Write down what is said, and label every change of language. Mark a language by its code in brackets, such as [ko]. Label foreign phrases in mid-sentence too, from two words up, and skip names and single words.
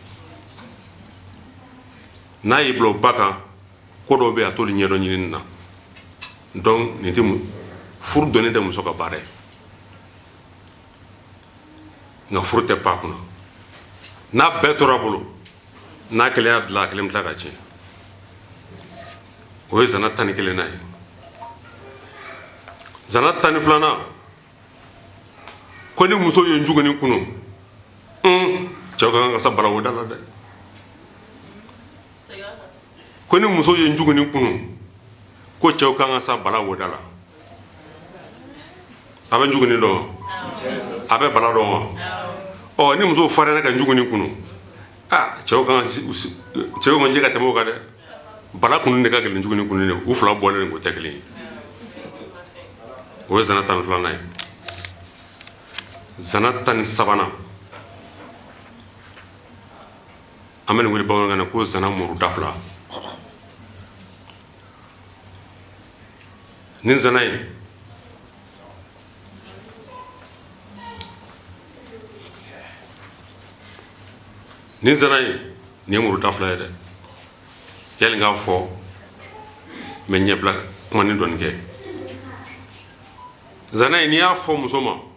[bm] n'a y'i bila o ba kan ko dɔw bɛ yen a t'olu ɲɛdɔn ɲinini na donc nin tɛ furu dɔnnen tɛ muso ka baara ye nka furu tɛ pan a kunna n'a bɛɛ tora a bolo n'a kelen y'a dilan a kelen bɛ tila ka tiɲɛ o ye zana 11nan ye zana 12nan ko ni muso ye njuguni kunu cɛw ka kan ka sa balawoda la dɛ ko ni muso ye njuguni kunu ko cɛw ka kan ka sa balawoda la a bɛ njuguni dɔn a bɛ bala dɔn wa ni muso fariyara ka njuguni kunu cɛw ka je ka tɛmɛ o kan dɛ bala kunu de ka gɛlɛn njuguni kunu de u fila bɔlen ko tɛ kelen ye o ye zana 12nan ye zana 13nan an bɛ nin wele bamanankan na ko zana muru da 2 nin zana ye nin ye muru da 2 ye dɛ yali n k'a fɔ mɛ ɲɛbila kumanin dɔɔni kɛ zana ye n'i y'a fɔ muso ma